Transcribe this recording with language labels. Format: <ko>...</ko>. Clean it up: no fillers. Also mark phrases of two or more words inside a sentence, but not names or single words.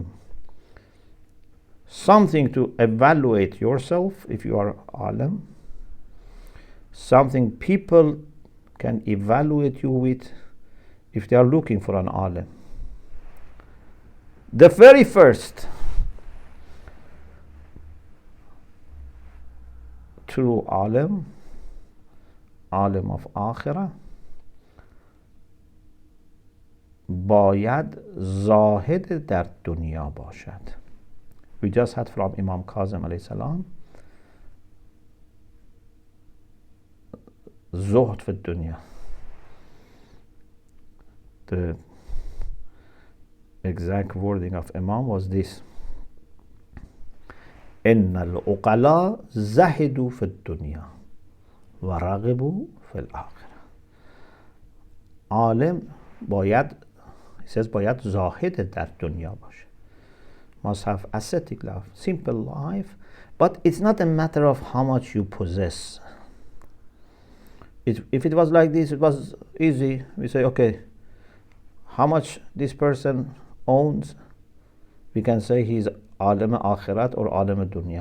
<en>Something to evaluate yourself if you are alim, something people can evaluate you with if they are looking for an alim. The very first true alim, alim of akhirah,</en> <fa>باید زاهد در دنیا باشد.</fa> <en>We just had from Imam Kazim</en> <ar>عليه السلام, زهد في الدنيا.</ar> <en>The exact wording of Imam was this:</en> <ar>إن العقلاء زهدوا في الدنيا ورغبوا في الآخرة.</ar> <fa>عالم باید,</fa> <en>he says,</en> <fa>باید زاهد در دنیا باشه,</fa> <en>must have ascetic life, simple life, but it's not a matter of how much you possess. If it was like this, it was easy. We say, okay, how much this person owns, we can say he's</en> <fa>عالم آخرت</fa> <en>or</en> <fa>عالم دنیا.</fa>